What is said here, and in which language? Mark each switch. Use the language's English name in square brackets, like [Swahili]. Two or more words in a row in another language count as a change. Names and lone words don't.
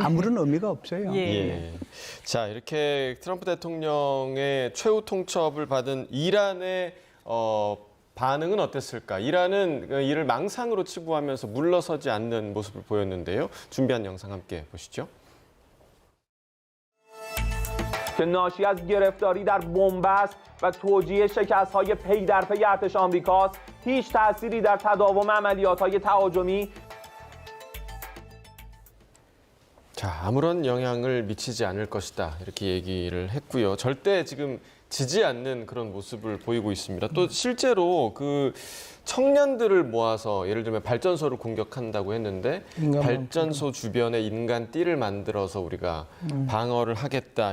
[Korean] 아무런 의미가 없어요. 예. 예. 자, 이렇게 트럼프 대통령의 최후 통첩을 받은 이란의 반응은 어땠을까? 이란은 이를 망상으로 치부하면서 물러서지 않는 모습을 보였는데요. 준비한 영상 함께 보시죠. [Persian] که ناشی از گرفتاری در بنبست و توجیه شکست‌های پی در پی ارتش آمریکاست هیچ تأثیری در تداوم عملیات‌های تهاجمی [Korean] 자, 아무런 영향을 미치지 않을 것이다. 이렇게 얘기를 했고요. 절대 지금 지지 않는 그런 모습을 보이고 있습니다. 또 실제로 그 청년들을 모아서 예를 들면 발전소를 공격한다고 했는데 발전소 주변에 인간 띠를 만들어서 우리가 방어를 하겠다.